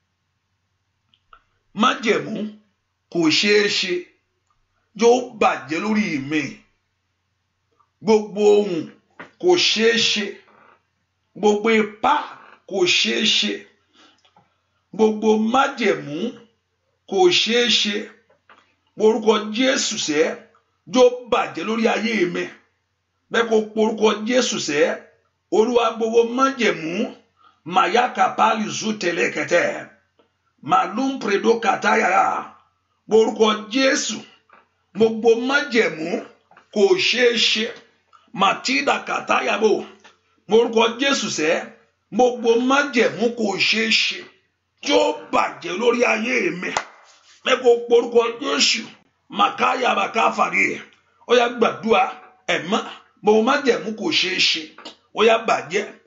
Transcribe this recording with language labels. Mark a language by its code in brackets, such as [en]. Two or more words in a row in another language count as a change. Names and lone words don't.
[yo] májẹ̀mú kò ṣeé ṣe yóò bàjẹ́ lórí mi gbogbo ohun kò ṣeé ṣe gbogbo ipá kò ṣeé ṣe gbogbo májẹ̀mú kò ṣeé ṣe orúkọ Jésù sẹ́ yóò bàjẹ́ lórí ayé mi bẹ́ẹ̀ kó porúkọ Jésù sẹ́ Olúwa gbogbo májẹ̀mú mayaka pali zutelekete malum predo kataya orúkọ Jésù gbogbo májẹ̀mú kò ṣeé ṣe matida katayabo orúkọ Jésù sẹ́ gbogbo májẹ̀mú kò ṣeé ṣe tí ó bàjẹ́ lórí ayé mi mẹ́kọ̀ porúkọ Jésù makaya bakafari ó yá gbàdúrà ẹ̀mọ́ gbogbo májẹ̀mú kò ṣeé ṣe ó yá bàjẹ́